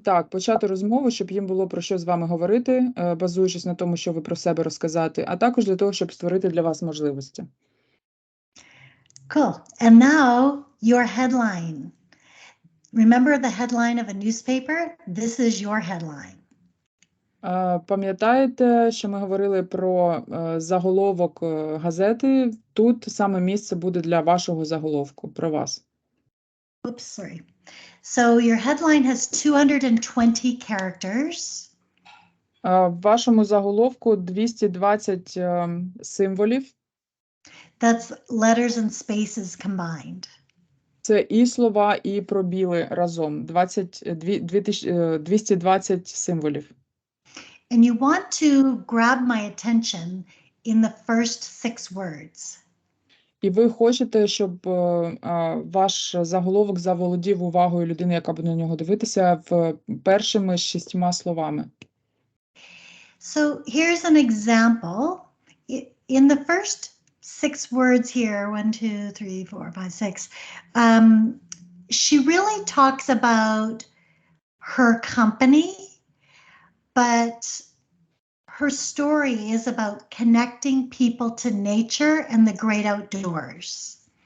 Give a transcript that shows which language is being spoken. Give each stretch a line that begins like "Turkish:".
Ukrainian: почати розмову, щоб їм було про що з вами говорити, базуючись на тому, що ви про себе розказати, а також для того, щоб створити для вас можливості.
English: Cool. And now your headline. Remember the headline of a newspaper? This is your headline.
Ukrainian: Пам'ятаєте, що ми говорили про заголовок газети? Тут саме місце буде для вашого заголовку, про вас.
English: Oops, sorry. So your headline has 220 characters.
Ukrainian: В вашому заголовку 220 символів.
English: That's letters and spaces combined.
Ukrainian: Це і слова, і пробіли разом. 220 символів.
English: And you want to grab my attention in the first 6 words.
Ukrainian: І ви хочете, щоб ваш заголовок заволодів увагою людини, яка буде на нього дивитися, в першими 6 словами.
English: So here's an example. In the first 6 words here, 1, 2, 3, 4, 5, 6, she really talks about her company, but her story is about connecting people to nature and the great outdoors.